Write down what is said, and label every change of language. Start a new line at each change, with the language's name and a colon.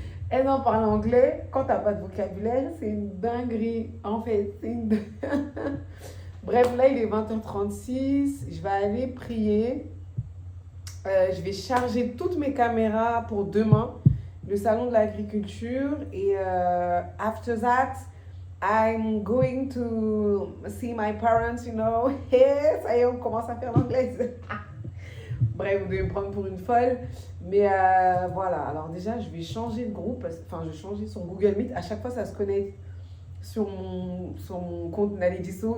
French: Elle en parle anglais, quand t'as pas de vocabulaire, c'est une dinguerie. En fait, c'est une... Bref, là, il est 20h36. Je vais aller prier. Je vais charger toutes mes caméras pour demain, le salon de l'agriculture.
English: Et after that, I'm going to see my parents, you know.
French: Yes, ça y est, on commence à faire l'anglais. Bref, vous devez me prendre pour une folle. Mais voilà, alors déjà, je vais changer de groupe. Enfin, je vais changer son Google Meet. À chaque fois, ça se connecte sur mon compte Nalediso.